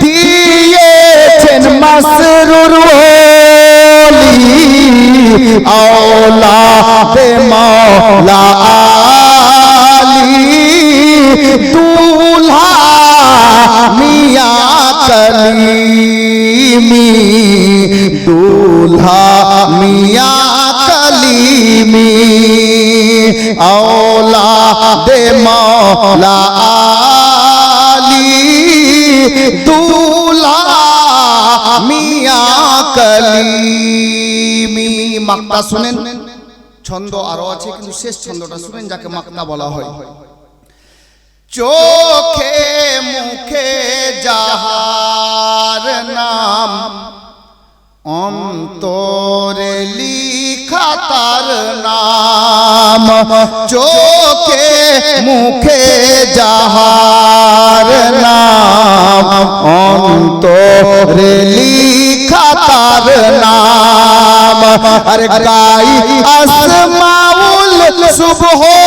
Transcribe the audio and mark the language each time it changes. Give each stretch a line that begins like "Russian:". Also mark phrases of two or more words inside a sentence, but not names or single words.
Bangla: দিয়েছেন মসরুর ওলি,
Urdu: اولاد مولا عالی دولہا میاں کلیمی دولہا میاں کلیمی اولاد مولا عالی دولہا میاں کلیمی.
Bangla: মাকতা শুনেন, ছন্দ আরো আছে কিন্তু শেষ ছন্দটা শুনেন যাকে মাকতা বলা হয়। চোখে মুখে যাহার নাম অন্তরে লিখা তার নাম চোখে মুখে যাহার নাম অন্তরে লিখা তার নাম আরে গাই আসমাউল সুবহ